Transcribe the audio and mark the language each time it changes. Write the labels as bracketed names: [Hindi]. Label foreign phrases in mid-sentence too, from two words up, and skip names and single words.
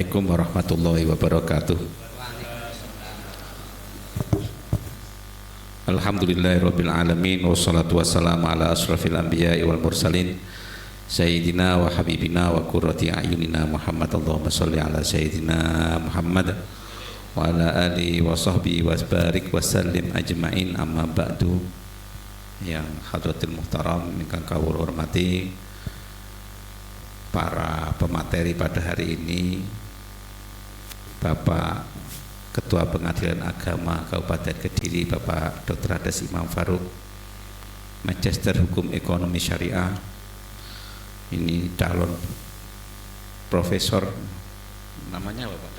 [Arabic] السلام عليكم ورحمة الله وبركاته. الحمد لله رب العالمين والصلاة والسلام على أشرف الأنبياء والمرسلين سيدنا وحبيبنا وقرة أعيننا محمد. اللهم صل على سيدنا محمد وعلى آله وصحبه وبارك وسلم أجمعين. أما بعد. [Indonesian] Yang [Arabic] حضرة المحترم [Javanese] ingkang kawula hormati [Indonesian] para pemateri pada hari ini, Bapak Ketua Pengadilan Agama Kabupaten Kediri, Bapak Dr. Hades Imam Farouk, Magister Hukum Ekonomi Syariah, ini calon profesor, namanya apa Pak?